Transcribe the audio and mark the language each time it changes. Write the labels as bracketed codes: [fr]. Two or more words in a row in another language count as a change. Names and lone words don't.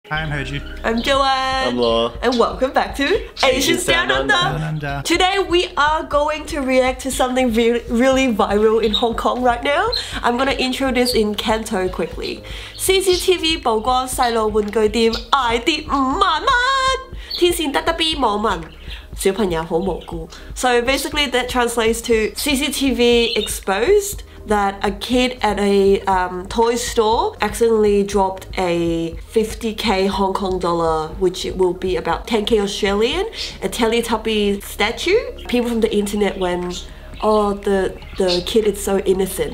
[en] I'm Hoju. I'm Joanne. I'm Law. And welcome back to Asians Down Under. Today we are going to react to something really viral in Hong Kong right now. I'm gonna intro this in Canto quickly. [yue] CCTV 曝光細路玩具店挨跌5萬蚊，天線得得B 網民。小朋友好無辜. [en] So basically that translates to CCTV exposed that a kid at a toy store accidentally dropped a 50k Hong Kong dollar, which will be about 10k Australian, a Teletubby statue. People from the internet went, oh, the kid is so innocent.